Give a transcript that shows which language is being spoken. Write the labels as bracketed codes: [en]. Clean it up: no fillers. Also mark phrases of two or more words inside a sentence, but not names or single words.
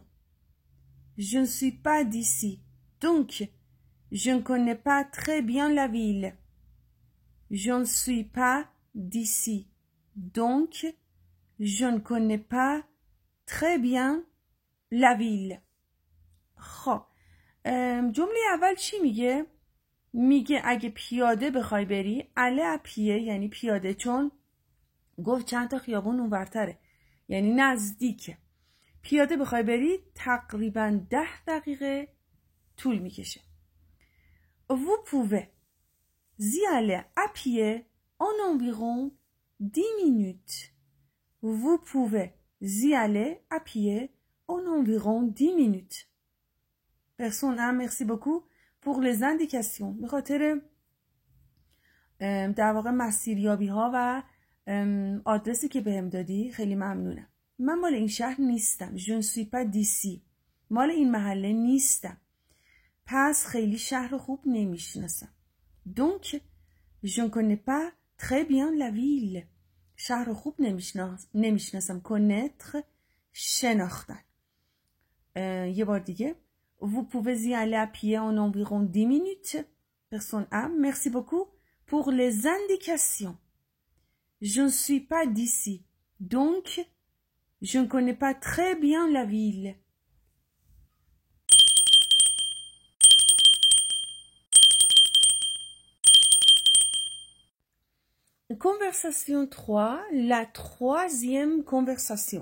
[fr] Je ne suis pas d'ici, donc je ne connais pas très bien la ville. Je ne suis pas d'ici, donc je ne connais pas très bien la ville. [fa] خب جمله اول چی میگه؟ میگه اگه پیاده بخوای بری [fr] aller à pied [fa] یعنی پیاده، چون گفت چند تا خیابون اونورتره یعنی نزدیکه. پیاده بخوای بری تقریبا 10 دقیقه طول میکشه. [fr] Vous pouvez y aller à pied en environ 10 minutes. Vous pouvez y aller à pied en environ 10 minutes. Personne A. Merci beaucoup pour les indications. [fa] به خاطر در واقع مسیریابی ها و آدرسی که بهم دادی خیلی ممنونم. من مال این شهر نیستم. [fr] Je ne suis pas d'ici. [fa] مال این محله نیستم. پس خیلی شهر خوب نمیشناسم. [fr] Donc je ne connais pas très bien la ville. [fa] شهر خوب نمیشناسم. connaître شناختن. یه بار دیگه. [fr] Vous pouvez y aller à pied en environ 10 minutes. Personne A. Merci beaucoup pour les indications. Je ne suis pas d'ici. Donc, je ne connais pas très bien la ville. Conversation 3, la troisième conversation.